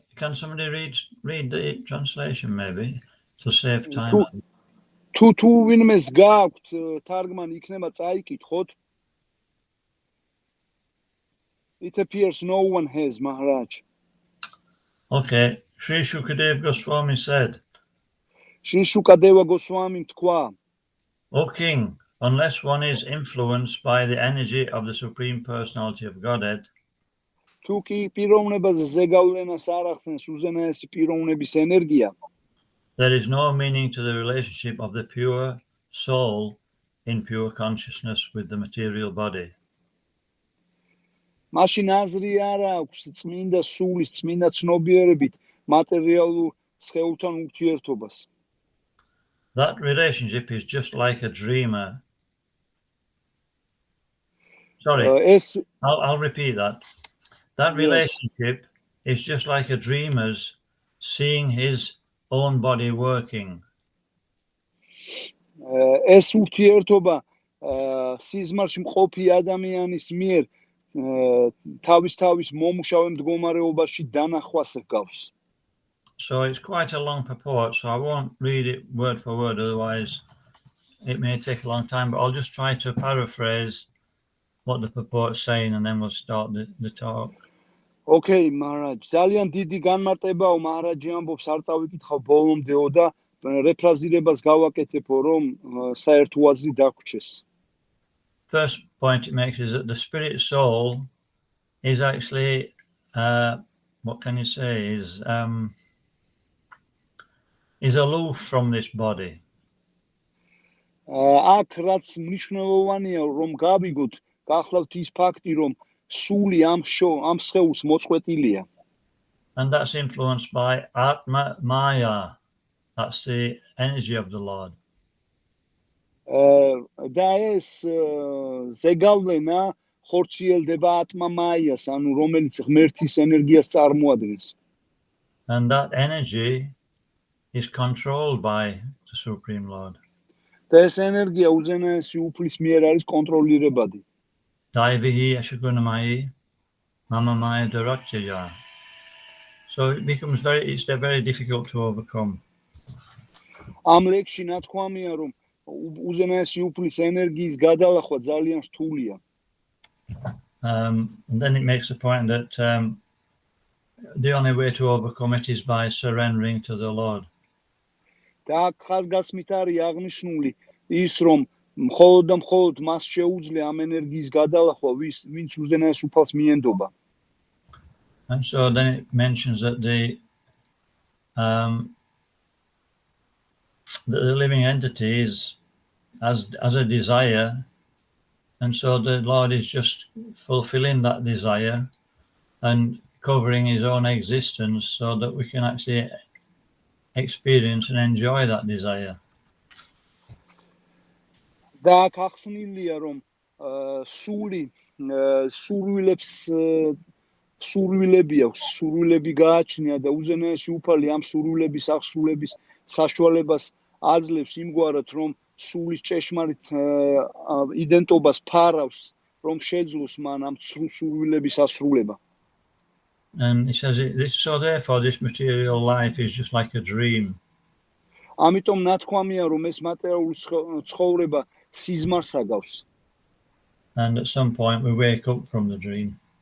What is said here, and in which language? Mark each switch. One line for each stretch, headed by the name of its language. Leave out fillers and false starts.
English: Can somebody read the translation maybe to save time?
Georgian: თუ ვინმეს გააქვთ თარგმანი, იქნება წაიკითხოთ.
English: It appears no one has, Maharaj. Okay. Shri Shukadeva Goswami said.
Georgian: Shri Shukadeva Goswami თქვა.
English: O King, unless one is influenced by the energy of the Supreme Personality of Godhead,
Georgian: თუ კი პიროვნებაზე ზეგავლენას არ ახსენს უზენაესი პიროვნების ენერგია,
English: there is no meaning to the relationship of the pure soul in pure consciousness with the material body.
Georgian: მაშინ აზრი არ აქვს წმინდა სულის წმინდა ცნობიერებით მატერიალურ სხეულთან ურთიერთობას.
English: That relationship is just like a dreamer. Sorry, I'll repeat that. That relationship is just like a dreamer's seeing his own body working.
Georgian: ეს ურთიერთობა სიზმარში მყოფი ადამიანის მიერ თავის მომუშავე მდგომარეობაში დანახვას გავს.
English: So it's quite a long purport, so I won't read it word for word, otherwise it may take a long time, but I'll just try to paraphrase what the purport's saying and then we'll start the talk. Okay, Maharaj.
Georgian: ძალიან დიდი განმარტებაო, Maharaji ამბობს, არ წავიკითხავ ბოლომდეო და რეფრაზირებას გავაკეთებო, რომ საერთო აზრი დაგვრჩეს.
English: First point it makes is that the spirit soul is actually, what can you say, is aloof from this body.
Georgian: აქ რაც მნიშვნელოვანია, რომ გავიგოთ, გახლავთ ის ფაქტი, რომ სული ამ სხეულს მოწყვეტილია.
English: And that's influenced by Atma Maya. That's the energy of the Lord.
Georgian: და ეს ზეგავლენა ხორციელდება ატმა მაიას, ანუ რომელიც ღმერთის ენერგიას წარმოადგენს.
English: And that energy is controlled by the Supreme Lord.
Georgian: და ეს ენერგია უზენაესი უფლის მიერ არის კონტროლირებადი.
Sanskrit: Daivihi Ashagunamai Mama Maya Darakjaya.
English: So it becomes it's very difficult to overcome.
Georgian: ამ ლექსში ნათქვამია, რომ უზენაესი უფლის ენერგიის გადალახვა ძალიან რთულია.
English: And then it makes the point that the only way to overcome it is by surrendering to the Lord.
Georgian: და ხაზგასმით არის აღნიშნული ის, რომ მხოლოდ და მხოლოდ მას შეუძლია ამ ენერგიის გადალახვა, ვინც უზენაეს უფალს მიენდობა.
English: And so then it mentions that the living entity is as a desire, and so the Lord is just fulfilling that desire and covering his own existence so that we can actually experience and enjoy that desire.
Georgian: და ახსნილია, რომ სული სურვილები აქვს, სურვილები გააჩნია და უზენაესი უფალი ამ სურვილების აღსრულების საშუალებას აძლევს იმგვარად, რომ სულის ჭეშმარიტ იდენტობას ფარავს, რომ შეძლოს მან ამ სურვილების ასრულება.
English: And he says, so therefore this material life is just like a dream.
Georgian: ამიტომ ნათქვამია, რომ ეს მატერიალური ცხოვრება სიზმარს აგავს.
English: And at some point we wake up from the dream.